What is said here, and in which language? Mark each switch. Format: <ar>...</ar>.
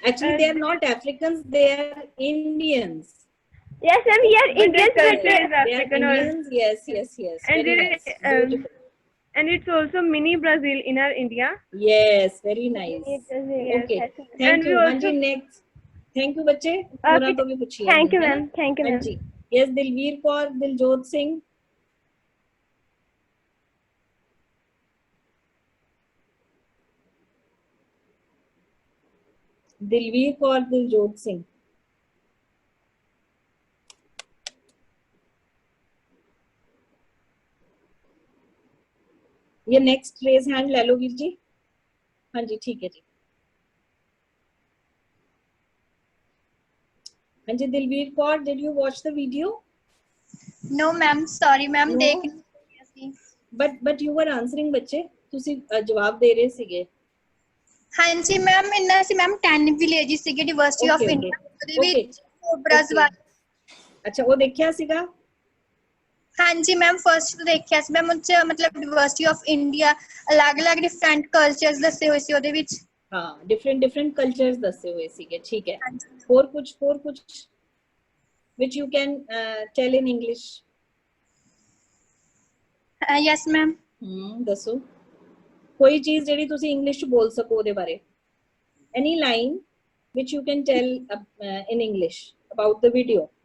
<en>Actually, they are not Africans, they are Indians. Yes, ma'am, we are Indians, but They are Indians. Yes. And Very there nice. is, Beautiful. and it's also mini Brazil in our India. Yes, very nice. Okay. Thank you. Hanji, next. Thank you, बच्चे.</en> <hi>पूरा तो भी पूछिए.</hi> <en>Thank you, ma'am. Thank you, ma'am.</en> <hi>Hanji. Yes, Dilveer Kaur, Diljot Singh. Dilveer Kaur, Diljot Singh. ये next raise hand ले लो वीर जी. हाँ जी, ठीक है जी. हाँ जी,</hi> <en>Dilveer Kaur, did you watch the video? No, ma'am. Sorry, ma'am. No.</en> <pa>देख नहीं ਸੀ.</pa> <en>But you were answering ਬੱਚੇ.</en> <pa>ਤੁਸੀਂ ਜਵਾਬ ਦੇ ਰਹੇ ਸੀਗੇ. ਹਾਂਜੀ ਮੈਮ, ਇੰਨਾ ਸੀ ਮੈਮ 10 ਵਿਲੇजेस ਸੀਗੇ ਡਿਵਰਸਿਟੀ ਆਫ ਇੰਡੀਆ ਉਹਦੇ ਵਿੱਚ ਕੋਬਰਾਜ਼ ਅੱਛਾ, ਉਹ ਦੇਖਿਆ ਸੀਗਾ? ਹਾਂਜੀ ਮੈਮ, ਫਰਸਟ ਦੇਖਿਆ ਸੀ ਮੈਮ। ਉੱਚ ਮਤਲਬ ਡਿਵਰਸਿਟੀ ਆਫ ਇੰਡੀਆ ਅਲੱਗ-ਅਲੱਗ ਡਿਫਰੈਂਟ ਕਲਚਰਸ ਦੱਸੇ ਹੋਏ ਸੀ ਉਹਦੇ ਵਿੱਚ। ਹਾਂ, ਡਿਫਰੈਂਟ ਕਲਚਰਸ ਦੱਸੇ ਹੋਏ ਸੀਗੇ, ਠੀਕ ਹੈ। ਹੋਰ ਕੁਝ</pa> <en>which you can tell in English? Yes ma'am.</en> <pa>ਦੱਸੋ ਕੋਈ ਚੀਜ਼ ਜਿਹੜੀ ਤੁਸੀਂ ਇੰਗਲਿਸ਼ ਚ ਬੋਲ ਸਕੋ ਉਹਦੇ ਬਾਰੇ।</pa> <en>any line which you can tell in English about the video?</en>